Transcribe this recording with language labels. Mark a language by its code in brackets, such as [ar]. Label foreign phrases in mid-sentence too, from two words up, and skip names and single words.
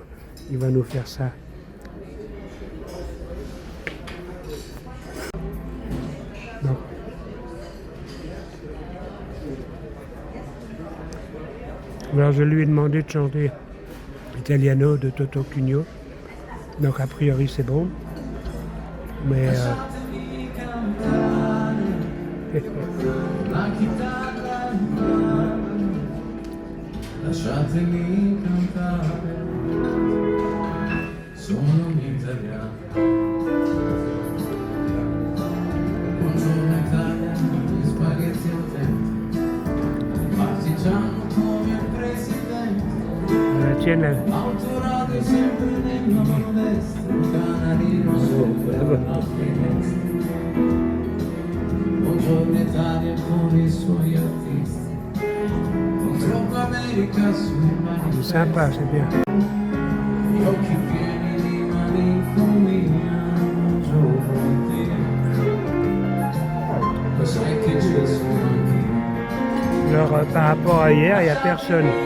[fr] Il va nous faire ça. Donc. Alors je lui ai demandé de chanter l'Italiano de Toto Cugno. Donc a priori c'est bon. Mais [it] lasciatemi cantare, sono un italiano. Buongiorno Italia, gli spaghetti al tempo, partigiano come il presidente, [fr] la tienne. [it] autoradio sempre nella mano destra, un canarino sopra la finestra. Buongiorno Italia con i suoi artisti. [fr] C'est sympa, c'est bien. Alors par rapport à hier, il n'y a personne.